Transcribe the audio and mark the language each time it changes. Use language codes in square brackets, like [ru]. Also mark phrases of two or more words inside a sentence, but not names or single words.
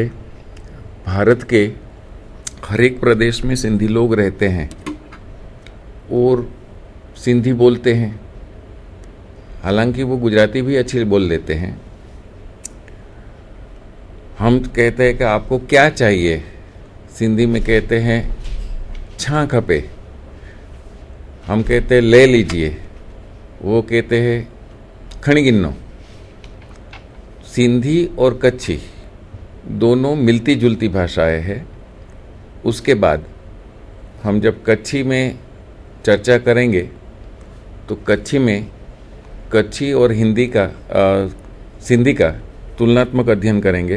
[hi] भारत के हर एक प्रदेश में सिंधी लोग रहते हैं और सिंधी बोलते हैं। हालांकि वो गुजराती भी अच्छी बोल लेते हैं। हम कहते हैं कि आपको क्या चाहिए, सिंधी में कहते हैं [sd] छा खपे, [hi] हम कहते हैं ले लीजिए, वो कहते हैं [sd] खणी गिन्नो। [hi] सिंधी और कच्छी दोनों मिलती जुलती भाषाएं हैं। उसके बाद हम जब कच्छी में चर्चा करेंगे तो कच्छी में कच्छी और सिंधी का तुलनात्मक अध्ययन करेंगे।